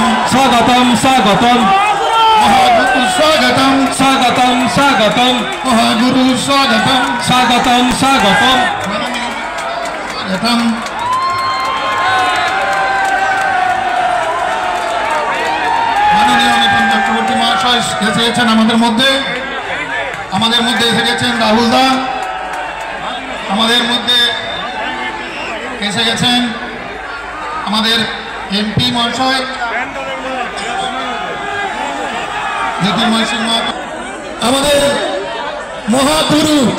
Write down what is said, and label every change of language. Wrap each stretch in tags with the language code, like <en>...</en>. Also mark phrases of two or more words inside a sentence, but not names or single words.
<bn>স্বাগতম স্বাগতম মহাগুরু স্বাগতম স্বাগতম স্বাগতম মহাগুরু স্বাগতম স্বাগতম স্বাগতম स्वागतम মাননীয় নিপুণ চক্রবর্তী মহাশয় এসে গেছেন আমাদের মধ্যে এসে গেছেন রাহুল দা আমাদের মধ্যে এসে গেছেন আমাদের এমপি মহাশয় জ্যোতির্ময় সিং আমাদের মহাগুরু</bn>